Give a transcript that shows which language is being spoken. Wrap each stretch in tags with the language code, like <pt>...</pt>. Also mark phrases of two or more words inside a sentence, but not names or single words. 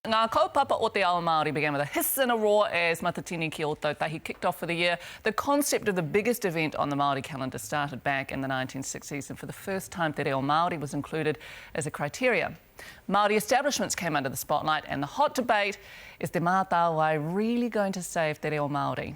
<mi>Ngā kaupapa o te Ao Māori</mi> <en>began with a hiss and a roar as Matatini ki Ōtautahi kicked off for the year. The concept of the biggest event on the Māori calendar started back in the 1960s, and for the first time Te Reo Māori was included as a criteria. Māori establishments came under the spotlight, and the hot debate is Te Mātāwai really going to save Te Reo Māori?</en>